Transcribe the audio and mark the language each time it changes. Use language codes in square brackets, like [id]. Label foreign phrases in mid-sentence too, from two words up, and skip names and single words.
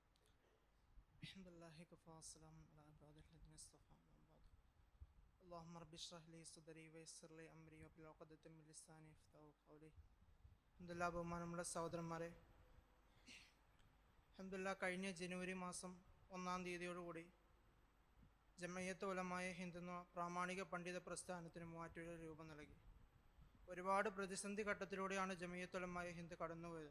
[ar] الحمد لله كفى والسلام على عباده الذين اصطفى أما بعد. اللهم رب اشرح لي صدري ويسر لي أمري واحلل عقدة من لساني يفقهوا قولي. [ml] അൽഹംദുലില്ലാ, ബഹുമാനമുള്ള സഹോദരന്മാരെ, അൽഹംദുലില്ലാ കഴിഞ്ഞ ജനുവരി മാസം 1-ാം തീയതിയോടുകൂടി ജമഇയ്യത്തുൽ ഉലമാ ഹിന്ദ് എന്ന പ്രാമാണിക പണ്ഡിത പ്രസ്ഥാനത്തിന് മൂവാറ്റുപുഴ രൂപം നൽകി. ഒരുപാട് പ്രതിസന്ധി ഘട്ടത്തിലൂടെയാണ് ജമഇയ്യത്തുൽ ഉലമാ ഹിന്ദ് കടന്നുപോയത്.